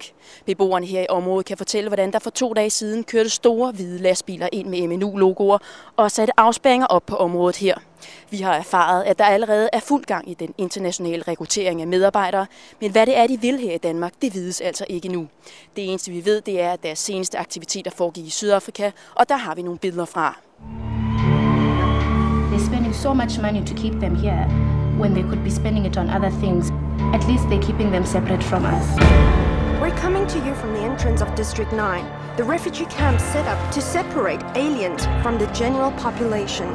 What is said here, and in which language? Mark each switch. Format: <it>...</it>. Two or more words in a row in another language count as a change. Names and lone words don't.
<da>Beboerne her i området kan fortælle, hvordan der for 2 dage siden kørte store hvide lastbiler ind med MNU-logoer og satte afspærringer op på området her. Vi har erfaret, at der allerede er fuld gang i den internationale rekruttering af medarbejdere, men hvad det er, de vil her i Danmark, det vides altså ikke nu. Det eneste, vi ved, det er, at deres seneste aktiviteter foregik i Sydafrika, og der har vi nogle billeder fra.</da> <en>They're spending so much money to keep them here, when they could be spending it on other things. At least they're keeping them separate from us. We're coming to you from the entrance of District 9, the refugee camp set up to separate aliens from the general population.</en>